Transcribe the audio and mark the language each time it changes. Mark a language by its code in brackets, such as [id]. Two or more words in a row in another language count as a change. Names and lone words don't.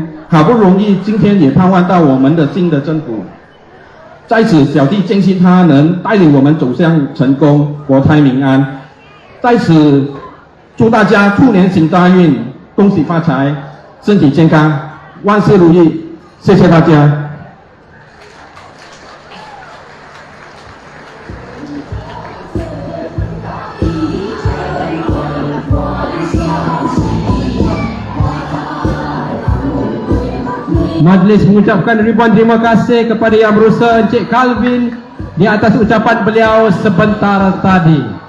[zh] 好不容易，今天也盼望到我们的新的政府。在此，小弟坚信他能带领我们走向成功，国泰民安。在此，祝大家兔年行大运，恭喜发财，身体健康，万事如意。谢谢大家。 [ms] Majlis mengucapkan ribuan terima kasih kepada Yang Berusaha Encik Calvin di atas ucapan beliau sebentar tadi.